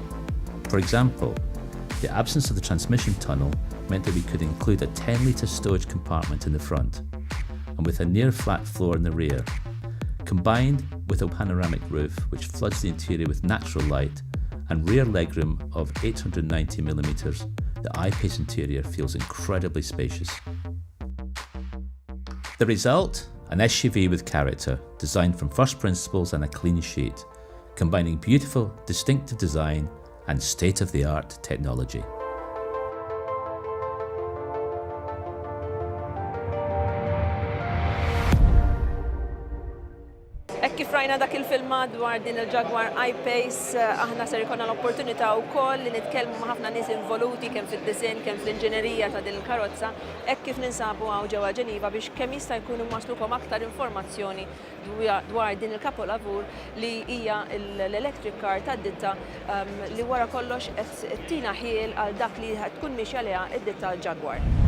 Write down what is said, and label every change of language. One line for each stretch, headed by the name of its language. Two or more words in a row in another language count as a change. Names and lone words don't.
English: For example, the absence of the transmission tunnel meant that we could include a 10-litre storage compartment in the front, and with a near flat floor in the rear, combined with a panoramic roof which floods the interior with natural light and rear legroom of 890mm, the I-Pace interior feels incredibly spacious. The result? An SUV with character, designed from first principles and a clean sheet, combining beautiful, distinctive design and state-of-the-art technology.
Maltese: Kif rajna dak il-filmat dwar din il-Jaguar I-Pace, aħna ser ikonna l-opportunità wkoll li nitkellmu ma' ħafna nies involuti kemm fid-disinn, kemm fl-inġinerija ta' din il-karozza, hekk kif ninsabu hawn ġewwa Ġeniva biex kemm jista' jkun iwasslukom aktar informazzjoni dwar din il-kapolavur li hija l-
English: electric car
Maltese: tad-ditta li wara kollox qed tina ħiel għal dak li tkun mixja liha id-ditta Jaguar.